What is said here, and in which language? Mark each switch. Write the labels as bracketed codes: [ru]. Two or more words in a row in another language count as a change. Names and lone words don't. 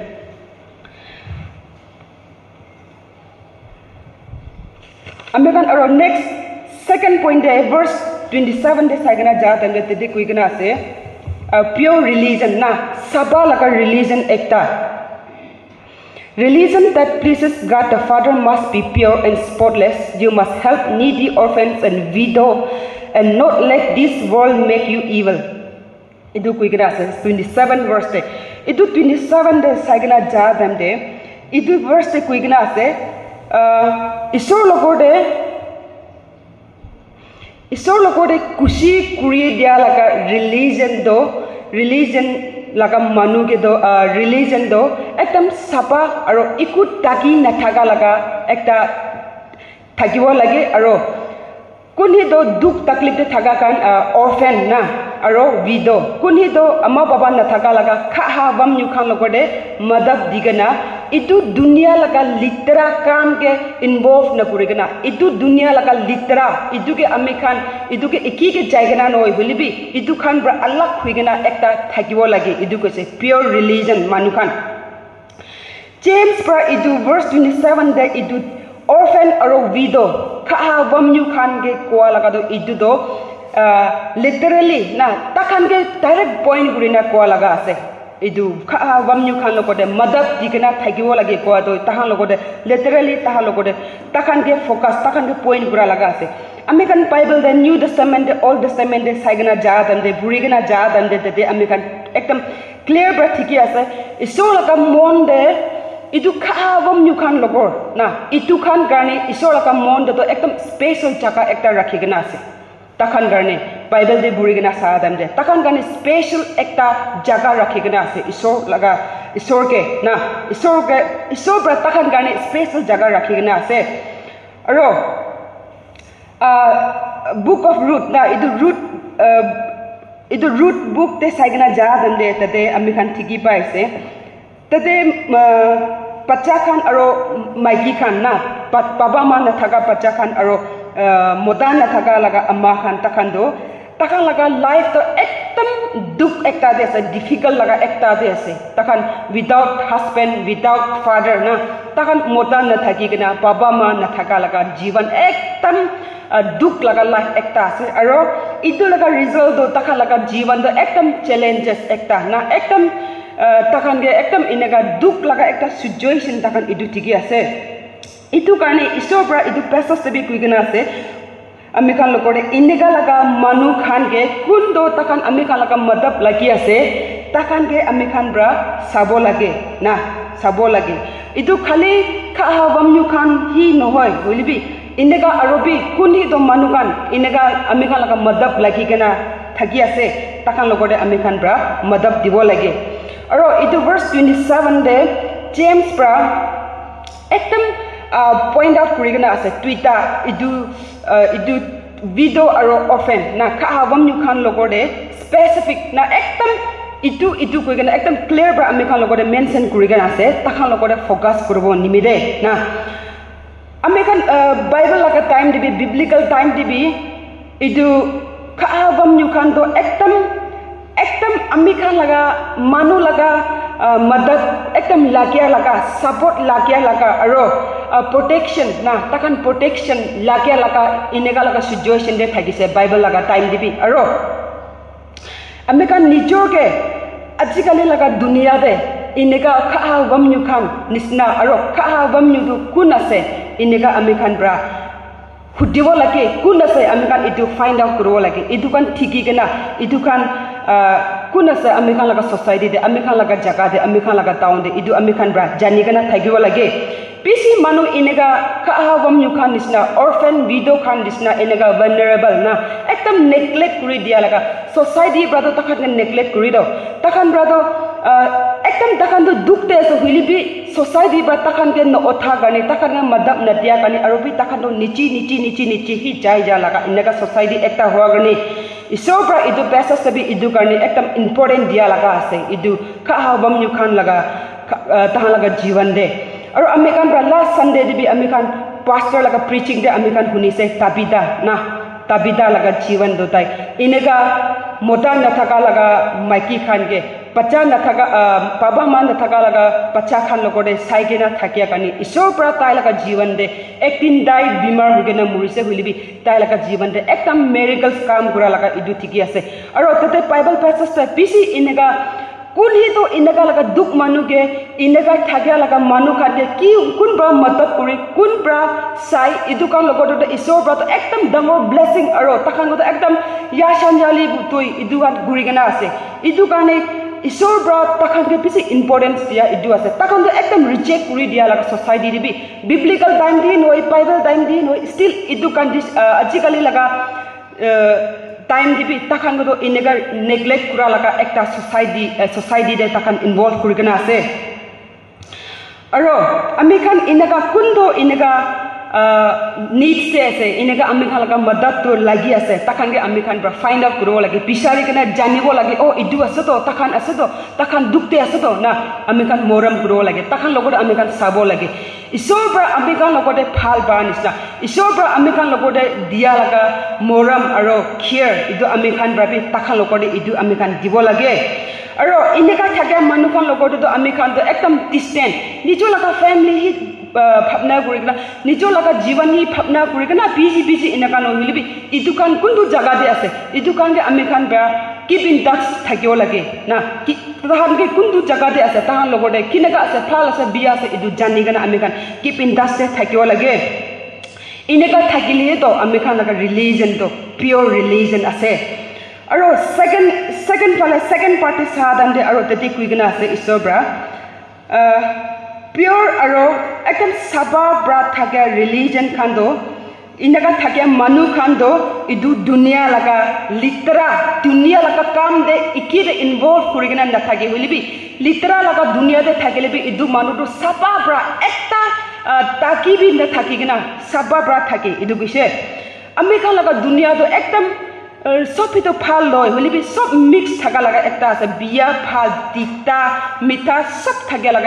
[nag] ami khan aro [en] next second point [nag] de verse 27 de sagana ja tande te kuigna ase [en] pure religion [nag] na saba laga religion ekta [en] religion that pleases God the Father must be pure and spotless. You must help needy orphans and widow and not let this world make you evil. [nag] Idu kuigna ase 27 verse de idu 27 de sagana ja tande idu verse de kuigna ase isor logode kushi kuri dia laga religion laga manu ke do religion do ekdam sapa aro ikut taki na thaga laga ekta thakibo lage aro kuni do duk taklif te thaga kan orphan na aro widow kunhi do ama baba na thaka laga kha ha bam nyu khan logode madab digana itu dunia laga litera kam ke involve na kurigana itu dunia laga litera itu ke ami khan itu ke eki ke jaigana noi bolibi itu khan bra allah khuigana ekta thakibo lage itu ko se [en] pure religion [nag] manu khan James pra itu verse 27 de itu orphan aro widow kha ha bam nyu khan ke kwa laga do itu do literally na takhan ke direct point gurina kwa laga ase idu kha bam nyu khan logode madab digena thagibo lage kwa do tahan logode literally tahan logode takhan ke focus takhan ke point gura laga ase American Bible the New Testament the Old Testament the saigana jadam de burigana jadam de American ekdam clear bra thiki ase iso laga mon de idu kha bam nyu khan logor na itu khan garni iso laga mon de to ekdam special chaka ekta rakhigena ase takhan garne Bible de burigena sadam de takhan garne special ekta jaga rakhigena ase isor ke na isor bra takhan garne special jaga rakhigena ase aro book of Ruth na idu Ruth book te saigena jadam de tade ami khan thiki paise tade pacha khan aro maigi khan na baba ma na thaga pacha khan aro modan na thaga laga amma khan takhan laga life to ekdam duk ekta de ase difficult laga ekta de ase takhan [en] without husband without father [nag] na takhan modan na thagi gena baba ma na thaga laga jivan ekdam duk laga life ekta ase aro idu laga result do takhan laga jivan do ekdam challenges ekta na ekdam takhan ge ekdam inega duk laga ekta situation takhan idu tigi ase itu karne isor pra itu passage te bi kuigena ase ami khan logode inega laga manu khan ge kundo takhan ami khan laga madab lagi ase takhan ge ami khan bra sabo lage itu khali kha bam nyu khan hi nohoy holibi inega arobi kunhi do manu khan inega ami khan laga madab lagi gena thagi ase takhan logode ami khan bra madab dibo lage aro itu verse 27 de James bra ekdam [en] point out [nag] kurigena ase Twitter idu video aro orphan na kha bam nyu khan logode specific na ekdam itu kurigena ekdam clear bra ami khan logode mention kurigena ase takhan logode focus kurbo nimide na ami khan Bible laga time dibi [en] biblical time [nag] dibi idu kha bam nyu khan do ekdam ami khan laga manu laga madad ekdam lagya laga support lagya laga aro protection na takhan protection lagya laga inega laga situation de thagise Bible laga time dibi aro ami khan nijor ke ajikali laga dunia de inega kha bam nyu khan nisna aro kha bam nyu du kun ase inega ami khan bra hudibo lage kun ase ami khan itu [en] find out [nag] kuro lage itu kan thiki gena itu kan kun ase ami khan laga society de ami khan laga jaga de ami khan laga town de itu ami khan bra jani gena thagibo lage pisi manu inega kha bam nyu khan nisna [en] orphan widow [nag] khan nisna inega vulnerable na ekdam neglect kuri dia laga society bra do takhan neglect kuri do takhan bra do ekdam takhan do dukte so hilibi society bra takhan ke no otha gani takhan madab na dia gani arobi takhan do nichi hi jai ja laga inega society ekta hoa gani isor bra idu pesa sabi idu karni ekdam important dia laga ase idu kha bam nyu khan laga tahan laga jivan de aro ami khan bra [en] last Sunday [nag] dibi ami khan pastor laga preaching de ami khan huni se tabida laga jivan do tai inega moda na thaka laga maiki khan ge pacha na thaka baba man na thaka laga pacha khan logode saigena thakia kani isor pra tai laga jivan de ektin dai bimar hugena murise hulibi tai laga jivan de ekdam miracles kam gura laga idu thiki ase aro tate [en] Bible passage [nag] ta pisi inega kunhi to inega laga duk manu ge inega thagia laga manu khate ki kun bra matab kuri kun bra sai idu kan logodo de isor bra to ekdam dangor blessing aro takhan go ekdam ya sanjali butoi idu kan guri gena ase idu kane isor bra takhan ke pisi importance dia idu ase takhan to ekdam reject kuri dia laga society dibi [en] biblical time [nag] din hoi [en] Bible time [nag] din hoi still idu kan ajikali laga time dibi takhan go inega neglect kura laga ekta society de takhan involve kurigena ase aro ami khan inega kundo inega needs se ase inega ami khan laga madad to lagi ase takhan ge ami khan bra [en] find out [nag] kuro lagi bisari kana janibo lagi oh idu ase to takhan dukte ase to na ami khan moram kuro lagi takhan logor ami khan sabo lagi isor bra ami khan logode phal ba nisna isor bra ami khan logode dia laga moram aro care idu ami khan bra bi takhan logode idu ami khan dibo lage aro inega thake manu khan logode to ami khan to ekdam distant nijo laga family hi bhabna kurigna nijo laga jiwan hi bhabna kurigna busy inaka no hilibi idukan kundu jaga de ase idukan ge ami khan ba [en] keep in touch [nag] thakio lage na ki tahan ge kundu jaga de ase tahan logode kinaga ase phal ase biya ase idu jani gana ami khan [en] keep in touch [nag] se thakio lage inaka thakili to ami khan laga religion to [en] pure religion [nag] ase aro [en] second part is [nag] sadan de aro tete kuigna ase isobra pure aro ekam saba bra thake religion khando inaga thake manu khando idu dunia laga litra dunia laga kam de ikide involve kurigina na thake holibi litra laga dunia de thakele bi idu manu to saba bra ekta takibi na thakigina saba bra thake idu gise ami khan laga dunia to ekdam sob to phal loy holibi sob mix thaga laga ekta ase biya phal dikta mitha sob thage laga